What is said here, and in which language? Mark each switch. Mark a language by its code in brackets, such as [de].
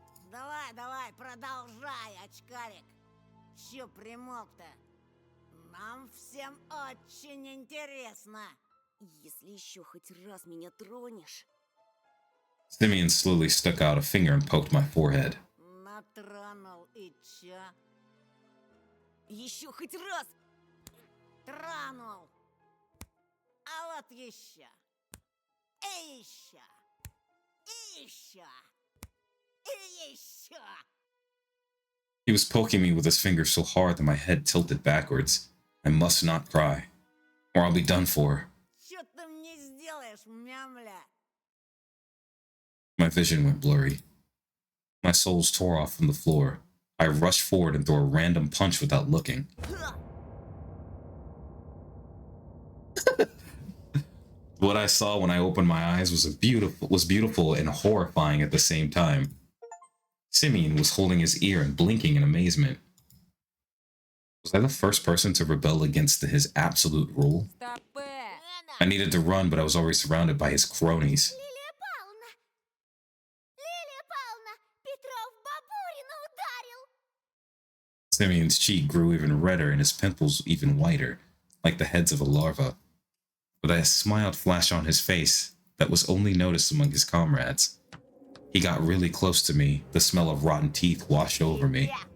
[ru] Давай, давай, продолжай, очкарик. Чё примолк-то? Нам всем очень интересно. Если еще хоть раз меня тронешь... [en] Simeon slowly stuck out a finger and poked my forehead. [ru] Натронул и чё? Еще хоть раз! Тронул! А вот еще. И еще. И еще. И еще. [en] He was poking me with his finger so hard that my head tilted backwards. I must not cry, or I'll be done for. [ru] Что ты мне сделаешь, мямля? [en] My vision went blurry. My soles tore off from the floor. I rushed forward and threw a random punch without looking. What I saw when I opened my eyes was beautiful and horrifying at the same time. Simeon was holding his ear and blinking in amazement. Was I the first person to rebel against his absolute rule? I needed to run, but I was already surrounded by his cronies. [ru] Лилия Павловна! Лилия Павловна! Петров Бабурина ударил! [en] Simeon's cheek grew even redder and his pimples even whiter, like the heads of a larva. But a smile flashed on his face that was only noticed among his comrades. He got really close to me. The smell of rotten teeth washed over me.